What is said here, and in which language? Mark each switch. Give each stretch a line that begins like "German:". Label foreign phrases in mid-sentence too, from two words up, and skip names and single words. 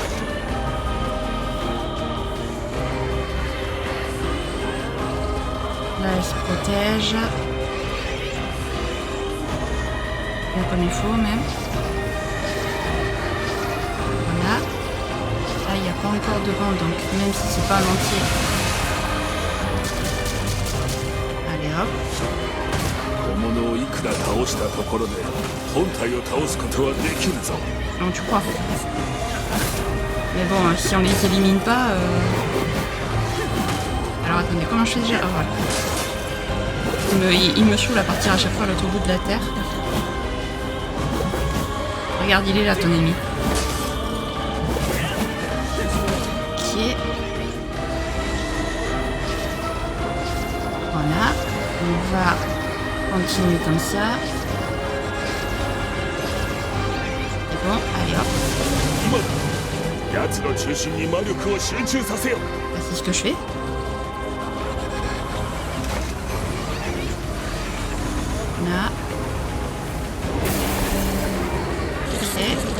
French: Là, elle se protège. Bien comme il faut même. Voilà. Là, il n'y a pas encore de banc, donc même si c'est pas un entier. Allez hop.
Japanese: 小物をいくら倒したところで本体を倒すことはできるぞ。
French: Non, tu crois. Mais bon, si on les élimine pas... Alors attendez, comment je fais déjà? Oh, voilà. Il me saoule à partir à chaque fois à l'autre bout de la terre. Regarde, il est là ton ennemi. Ok. Voilà. On va continuer comme ça. C'est bon, allez hop.
Japanese: 今だ。奴の中心に魔力を集中させよ。
French: Bah, c'est ce que je fais. Là. Ok.